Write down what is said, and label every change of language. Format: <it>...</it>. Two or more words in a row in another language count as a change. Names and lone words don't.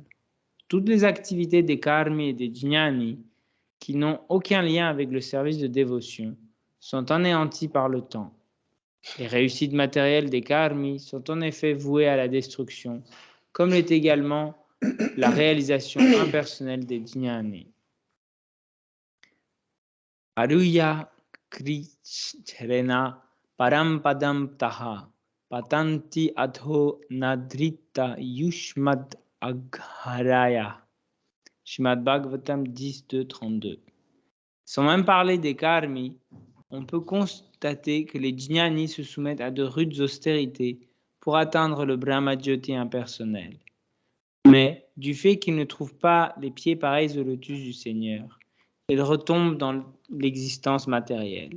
<fr>Toutes les activités des karmis et des jnani, qui n'ont aucun lien avec le service de dévotion, sont anéanties par le temps. Les réussites matérielles des karmis sont en effet vouées à la destruction, comme l'est également la réalisation impersonnelle des jnani.</fr> <sa>Aruya krichrena parampadam taha patanti adho nadrita yushmad agharaya.</sa> <fr>Srimad Bhagavatam 10.2.32. Sans même parler des karmis, on peut constater que les jnani se soumettent à de rudes austérités pour atteindre le Brahmajyoti impersonnel. Mais, du fait qu'ils ne trouvent pas les pieds pareils au lotus du Seigneur, ils retombent dans l'existence matérielle.</fr>